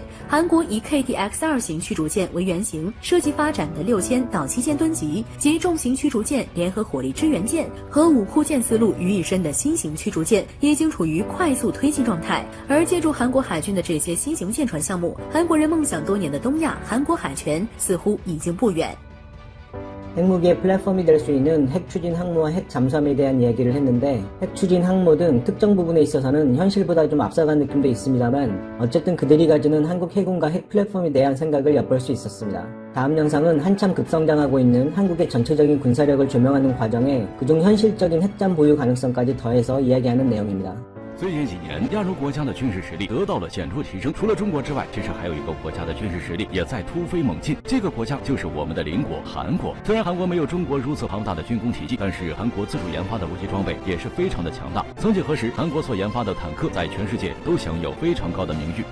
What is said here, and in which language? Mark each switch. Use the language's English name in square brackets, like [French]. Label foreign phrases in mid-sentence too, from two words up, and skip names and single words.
[Chinese] 韩国以 KTX-2型驱逐舰为原型，设计发展的6000到7000吨级及重型驱逐舰联合火力支援舰和武库舰思路于一身的新型驱逐舰，已经处于快速推进状態。而借助韩国海军的这些新型舰船项目，韩国人梦想多年的东亚韩国海权似乎已经不远。 [Korean] 핵무기의 플랫폼이 될 수 있는 핵 추진 항모와 핵 잠수함에 대한 이야기를 했는데, 핵 추진 항모 등 특정 부분에 있어서는 현실보다 좀 앞서간 느낌도 있습니다만, 어쨌든 그들이 가지는 한국 해군과 핵 플랫폼에 대한 생각을 엿볼 수 있었습니다. 다음 영상은 한참 급성장하고 있는 한국의 전체적인 군사력을 조명하는 과정에 그중 현실적인 핵잠 보유 가능성까지 더해서 이야기하는 내용입니다. [Chinese] 最近几年，亚洲国家的军事实力得到了显著提升。除了中国之外，其实还有一个国家的军事实力也在突飞猛进。这个国家就是我们的邻国韩国。虽然韩国没有中国如此庞大的军工体系，但是韩国自主研发的武器装备也是非常的强大。曾几何时，韩国所研发的坦克在全世界都享有非常高的名誉。